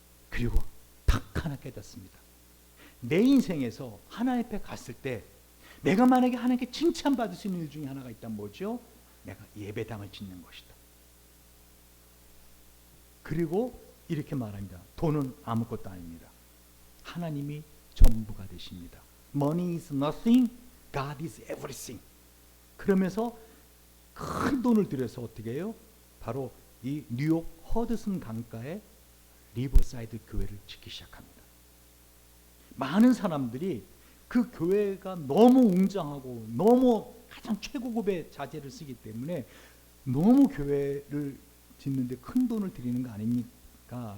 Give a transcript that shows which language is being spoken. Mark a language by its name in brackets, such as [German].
[Korean] 그리고 딱 하나 깨닫습니다. 내 인생에서 하나님 앞에 갔을 때 내가 만약에 하나님께 칭찬받을 수 있는 일 중에 하나가 있다면 뭐죠? 내가 예배당을 짓는 것이다. 그리고 이렇게 말합니다. 돈은 아무것도 아닙니다. 하나님이 전부가 되십니다. [English] Money is nothing, God is everything. [Korean] 그러면서 큰 돈을 들여서 어떻게 해요? 바로 이 뉴욕 허드슨 강가에 리버사이드 교회를 짓기 시작합니다. 많은 사람들이 그 교회가 너무 웅장하고 너무 가장 최고급의 자재를 쓰기 때문에 너무 교회를 짓는데 큰 돈을 들이는 거 아닙니까?